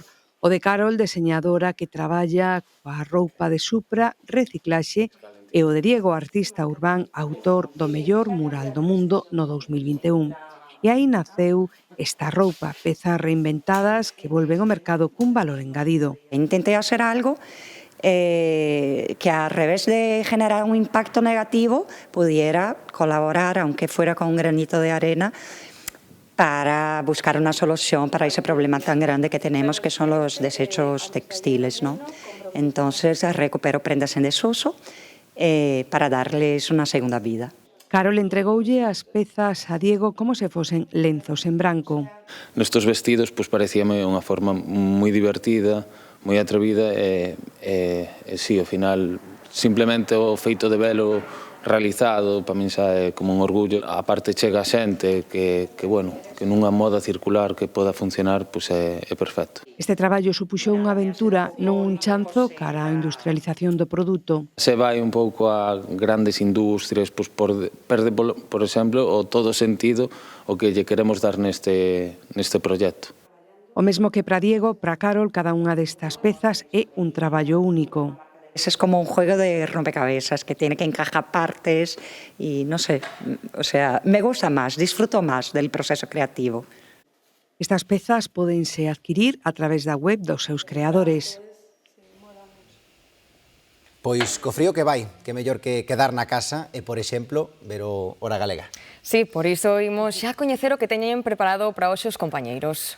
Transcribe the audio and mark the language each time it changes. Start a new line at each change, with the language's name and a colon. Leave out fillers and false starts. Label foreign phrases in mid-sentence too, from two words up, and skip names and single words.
Galician: O de Carol, deseñadora que traballa coa roupa de supra, reciclaxe, e o de Diego, artista urbán, autor do mellor mural do mundo no 2021. E aí naceu esta roupa, pezas reinventadas que volven ao mercado cun valor engadido.
Spanish: Intentei hacer algo que a revés de generar un impacto negativo pudiera colaborar, aunque fuera con un granito de arena, para buscar una solución para ese problema tan grande que tenemos, que son los desechos textiles, ¿no? Entonces recupero prendas en desuso para darles una segunda vida.
Galician: Carol entregoulle as pezas a Diego como se fosen lenzos en branco. Nestos vestidos pues, parecíame unha forma moi divertida, moi atrevida e si, ao final, simplemente o feito de velo realizado, para min xa é como un orgullo. A parte chega a xente que nunha moda circular que poda funcionar, pois é perfecto. Este traballo supuxou unha aventura, non un chanzo cara á industrialización do produto. Se vai un pouco a grandes industrias, pois perde, por exemplo, o todo sentido o que lle queremos dar neste proxecto. O mesmo que para Diego, para Carol, cada unha destas pezas é un traballo único.
Spanish: Ese es como un juego de rompecabezas que tiene que encajar partes y no sé, o sea, me gusta más, disfruto más del proceso creativo.
Galician: Estas pezas pódense adquirir a través da web dos seus creadores. Pois co frío que vai, que mellor que quedar na casa e, por exemplo, ver o Hora Galega. Sí, por iso imos xa coñecer o que teñen preparado para hoxe os compañeiros.